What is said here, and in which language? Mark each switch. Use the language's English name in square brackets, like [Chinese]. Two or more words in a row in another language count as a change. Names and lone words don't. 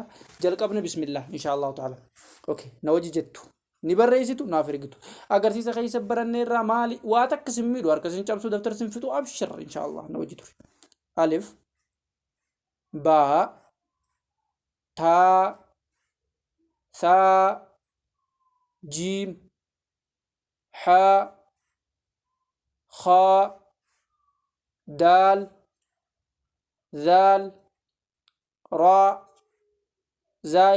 [Oromo] Jalqabne bismillah [Arabic] إن شاء الله تعالى. [Oromo] Okay, na wajji jettu. Ni barreessitu naaf ergitu. Agarsiisa keessa barannee irraa maali waa takka simmiidhu harka sin cabsu daftar sin fitu abshir [Arabic] إن شاء الله [Oromo] na wajji ture. [Arabic] ألف باء تاء ثاء جيم حاء خاء دال ذال راء زاي